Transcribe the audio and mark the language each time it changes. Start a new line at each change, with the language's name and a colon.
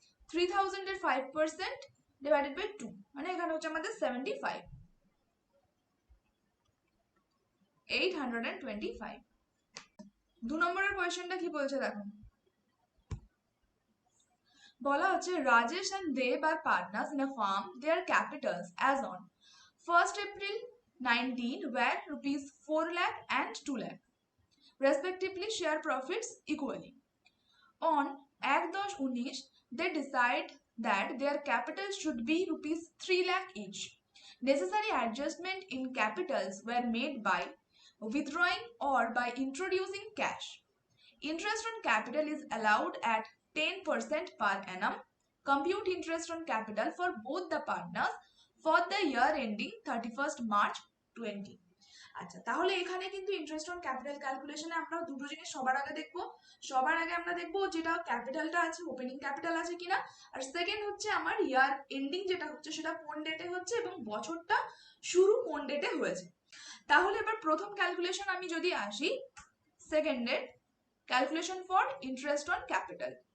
Bangla: 3,000 এর 5% divided by 2, মানে এখানে হচ্ছে আমাদের 75, 825। 2 নম্বরের কোয়েশ্চেনটা কি বলছে দেখো, বলা হচ্ছে Rajesh
English: and Dev are partners in a firm. Their capitals as on 1st April 19 were rupees 4 lakh and 2 lakh respectively, share profits equally. On 1/10/19 they decide that their capital should be rupees 3 lakh each. Necessary adjustment in capitals were made by withdrawing or by introducing cash. Interest on capital is allowed at 10% per annum. Compute interest on capital for both the partners for the year ending 31st March 20.
Bangla: আচ্ছা, তাহলে এখানে কিন্তু interest on capital ক্যালকুলেশনে আমরা দুটো জিনিস সবার আগে দেখবো। সবার আগে আমরা দেখবো যেটা ক্যাপিটালটা আছে ওপেনিং ক্যাপিটাল আছে কিনা, আর সেকেন্ড হচ্ছে আমার ইয়ার এন্ডিং যেটা হচ্ছে সেটা কোন ডেটে হচ্ছে এবং বছরটা শুরু কোন ডেটে হয়েছে। তাহলে এবার প্রথম ক্যালকুলেশন আমি যদি আসি, সেকেন্ডের calculation for interest on capital.